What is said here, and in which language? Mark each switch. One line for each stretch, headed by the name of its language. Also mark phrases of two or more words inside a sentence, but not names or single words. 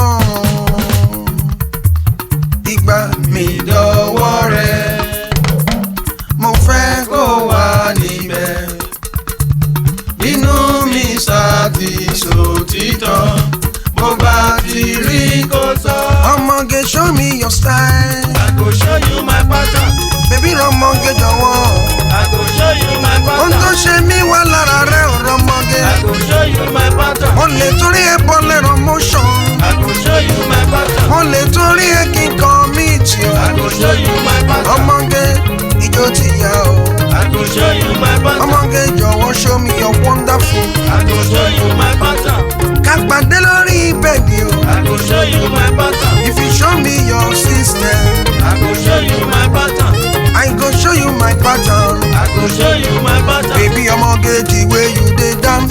Yoruba: Ìgbà mi dọ̀wọ́ rẹ̀, mo fẹ́ kó wà níbẹ̀. Bínú mi sá ti sòtítọ́. Bó bá ti rí kó sọ.
Nigerian Pidgin: Ọmọge show me your style, I go show you my pattern.
Yoruba: bébí ọmọge jọ̀wọ́.
Nigerian Pidgin: I go show you my
Yoruba: Ohun tó
Nigerian Pidgin: pattern.
Yoruba: ṣe mí wá lára rẹ̀ ọ̀rọ̀ ọmọge.
Nigerian Pidgin: I go show you my pattern.
Yoruba: Mo lè torí ẹ̀ bọ́ lẹ́rọ motion.
Nigerian Pidgin: I go show you my pattern.
Yoruba: Mo lè torí ẹ̀ kí n kan mí tì ọ́.
Nigerian Pidgin: I go show you my pattern.
Yoruba: Ọmọge ijó ti yá o.
Nigerian Pidgin: I go show you my pattern.
Yoruba: Ọmọge jọ̀wọ́
Nigerian Pidgin: show me your wonderful. I go show you my pattern.
Yoruba: Ká pàdé lórí bẹ́ẹ̀dì o.
Nigerian Pidgin: I go show you my pattern. If you show me your system, I go show you my pattern. I go show you my pattern. I go show you my pattern. Baby ọmọge the way you dey dance.